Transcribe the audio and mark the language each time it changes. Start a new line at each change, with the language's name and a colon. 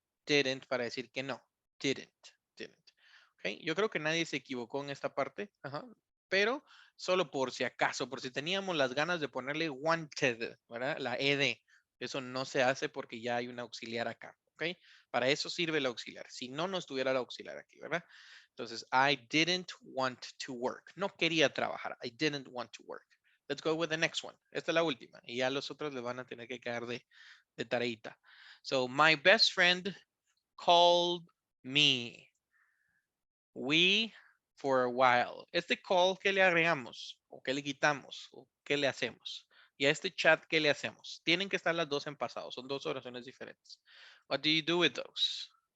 Spanish: Didn't para decir que no. Didn't. Okay. Yo creo que nadie se equivocó en esta parte, pero solo por si acaso, por si teníamos las ganas de ponerle wanted, ¿verdad? La ed. Eso no se hace porque ya hay un auxiliar acá, ¿ok? Para eso sirve el auxiliar. Si no, no estuviera el auxiliar aquí, ¿verdad? Entonces,
English: I didn't want to work.
Spanish: No quería trabajar.
English: I didn't want to work. Let's go with the next one.
Spanish: Esta es la última. Y ya los otros le van a tener que quedar de tareita.
English: So, my best friend called me. We for a while.
Spanish: Este call, ¿qué le agregamos? ¿O qué le quitamos? ¿O qué le hacemos? Y a este chat, ¿qué le hacemos? Tienen que estar las dos en pasado. Son dos oraciones diferentes.
English: What do you do with those?